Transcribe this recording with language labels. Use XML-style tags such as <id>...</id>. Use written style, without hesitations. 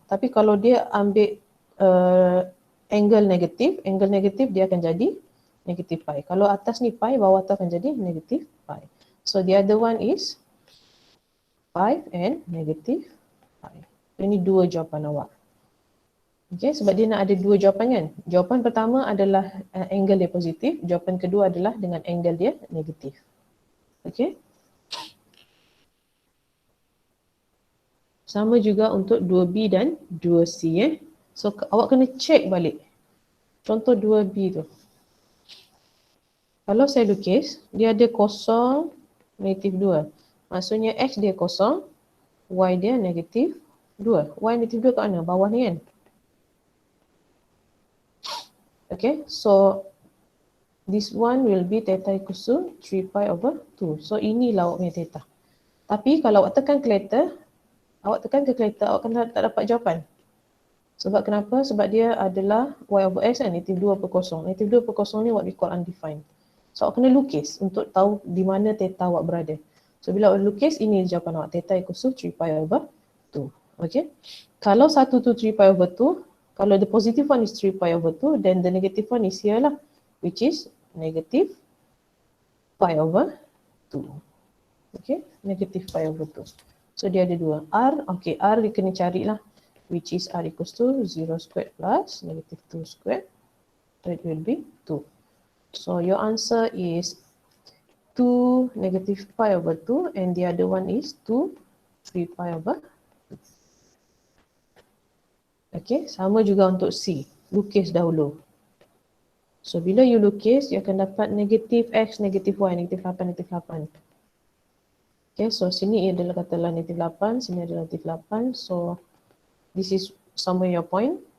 <ms>Tapi kalau dia ambil angle negatif dia akan jadi negative pi. Kalau atas ni pi, bawah tu akan jadi negative pi.</ms> <en>So the other one is 5 and negative pi.</en> <ms>Ini dua jawapan awak. Okay, sebab dia nak ada dua jawapan kan. Jawapan pertama adalah angle dia positif, jawapan kedua adalah dengan angle dia negatif. Okay. Sama juga untuk 2B dan 2C So awak kena check balik. Contoh 2B tu. Kalau saya lukis, dia ada kosong, negatif 2. Maksudnya X dia kosong, Y dia negatif 2. Y negatif 2 kat mana? Bawah ni kan?</ms> <en>Okay, so this one will be theta equals to 3 pi over 2.</en> <ms>So inilah awak punya theta. Tapi kalau awak tekan calculator, awak akan tak dapat jawapan. Sebab kenapa? Sebab dia adalah Y over X kan, negatif 2 per kosong. Negatif 2 per kosong ni</ms> <en>what we call undefined.</en> <ms>So awak kena lukis untuk tahu di mana theta awak berada. So bila awak lukis, ini jawapan awak.</ms> <en>Theta equals to 3 pi over 2. Okay. Kalau satu tu 3 pi over 2, kalau the positive one is 3 pi over 2, then the negative one is here lah, which is negative pi over 2. Okay, negative pi over 2.</en> <ms>So dia ada dua.</ms> <en>R, okay,</en> <ms>R dia kena carilah,</ms> <en>which is R equals to 0 squared plus negative 2 squared. That will be 2. So your answer is 2 negative pi over 2 and the other one is 2 3 pi over 2.</en> <ms>Okay, sama juga untuk C. Lukis dahulu. So bila you lukis, you akan dapat negative X, negative Y, negative 8, negative 8. Okay, so sini adalah katalah negative 8, sini adalah negative 8.</ms> <en>So this is somewhere your point.</en>